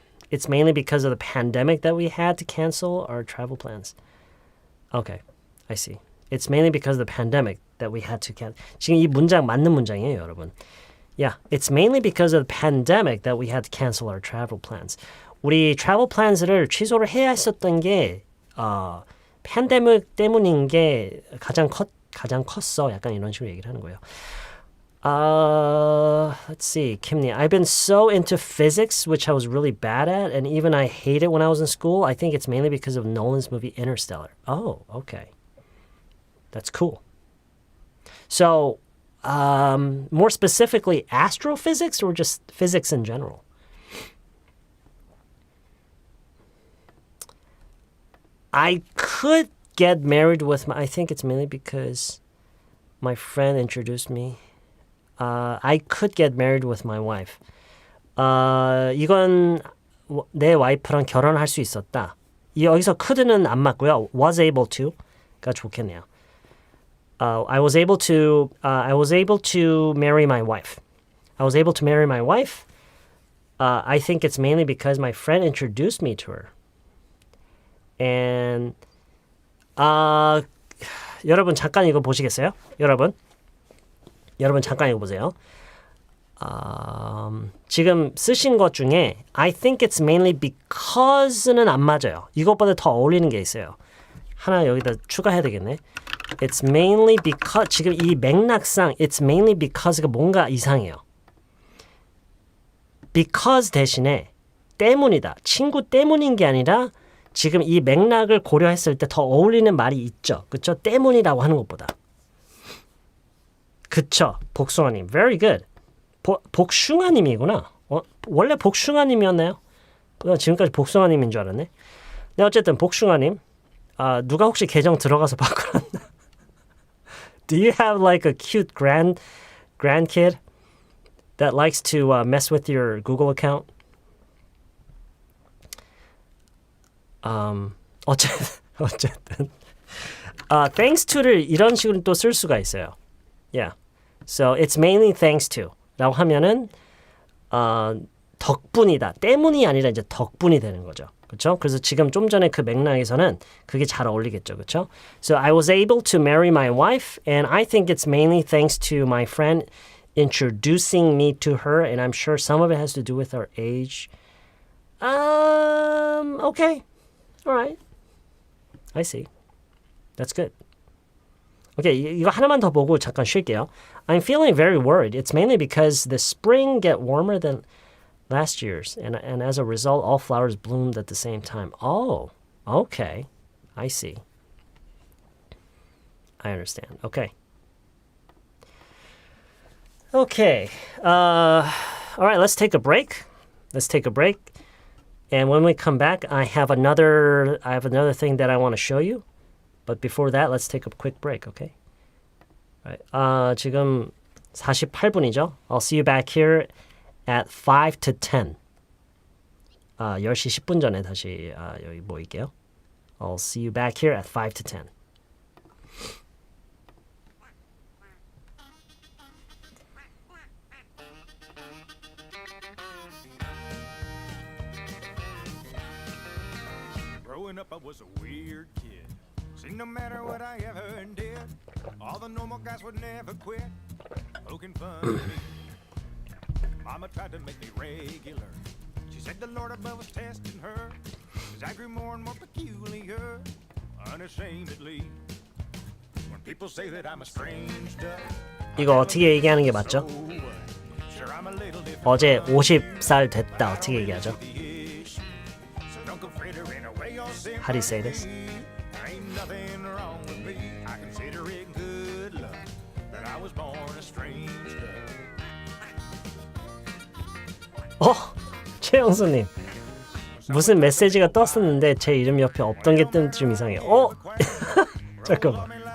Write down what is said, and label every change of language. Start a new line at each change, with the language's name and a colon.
English: It's mainly because of the pandemic that we had to cancel our travel plans. Okay, I see. It's mainly because of the pandemic that we had to cancel.
Korean: 지금 이 문장 맞는 문장이에요, 여러분.
English: Yeah, it's mainly because of the pandemic that we had to cancel our travel plans.
Korean: 우리
English: travel plans
Korean: 를 취소를 해야 했었던 게 팬데믹 때문인 게 가장 컸어. 약간 이런 식으로 얘기를 하는 거예요.
English: Let's see, Kimni. I've been so into physics, which I was really bad at, and even I hate it when I was in school. I think it's mainly because of Nolan's movie Interstellar. Oh, okay. That's cool. So, more specifically, astrophysics or just physics in general? I could get married with I think it's mainly because my friend introduced me. I could get married with my wife.
Korean: 이건 내 와이프랑 결혼할 수 있었다. 여기서 could는 안 맞고요.
English: was able to가
Korean: 좋겠네요.
English: I was able to marry my wife. I was able to marry my wife. I think it's mainly because my friend introduced me to her.
Korean: And 여러분 잠깐 이거 보시겠어요? 여러분 잠깐 이거 보세요. 지금 쓰신 것 중에
English: I think it's mainly because
Korean: 는 안 맞아요. 이것보다 더 어울리는 게 있어요. 하나 여기다 추가해야 되겠네.
English: It's mainly because
Korean: 지금 이 맥락상
English: it's mainly because가
Korean: 뭔가 이상해요. because 대신에 때문이다. 친구 때문인 게 아니라 지금 이 맥락을 고려했을 때 더 어울리는 말이 있죠. 그쵸? 때문이라고 하는 것보다. 그쵸? 복숭아님.
English: Very good.
Korean: 복숭아님이구나. 원래 복숭아님이었나요? 지금까지 복숭아님인 줄 알았네. 네, 어쨌든 복숭아님. 누가 혹시 계정 들어가서 바꿔놨나?
English: Do you have like a cute grandkid that likes to mess with your Google account?
Korean: 어쨌든 thanks to를 이런 식으로 또 쓸 수가 있어요.
English: Yeah. So it's mainly thanks to
Korean: 라고 하면은 덕분이다. 때문이 아니라 이제 덕분이 되는 거죠. 그렇죠? 그래서 지금 좀 전에 그 맥락에서는 그게 잘 어울리겠죠. 그렇죠?
English: So I was able to marry my wife and I think it's mainly thanks to my friend introducing me to her and I'm sure some of it has to do with our age. Okay. All right. I see. That's good.
Korean: Okay, 이거 하나만 더 보고 잠깐 쉴게요.
English: I'm feeling very worried. It's mainly because the spring get warmer than last year's, and as a result, all flowers bloomed at the same time. Oh, okay. I see. I understand. Okay. Okay. All right, let's take a break. And when we come back, I have another thing that I want to show you. But before that, let's take a quick break, okay? All right.
Korean: 지금 48분이죠?
English: I'll see you back here at 5 to 10.
Korean: 10시 10분 전에 다시 여기 모일게요.
English: I'll see you back here at 5 to 10. Growing up, I was a weird kid. See, no matter what I ever did, all the normal guys would never quit poking fun at me. Mama tried to make me regular. She said the Lord above was testing her, 'cause As I grew more and more peculiar, unashamedly. When people say that I'm a strange duck,
Korean: 이거 어떻게 얘기하는 게 맞죠?
English: sure I'm a little different.
Korean: 어제 50살 됐다 어떻게 얘기하죠?
English: So don't go frittering away your sympathy. How do you say this? Ain't nothing wrong with me. I consider it good luck that I was born a strange duck.
Korean: 최영수님 무슨 메시지가 떴었는데 제 이름 옆에 없던 게 뜨면 좀 이상해요. 잠깐만.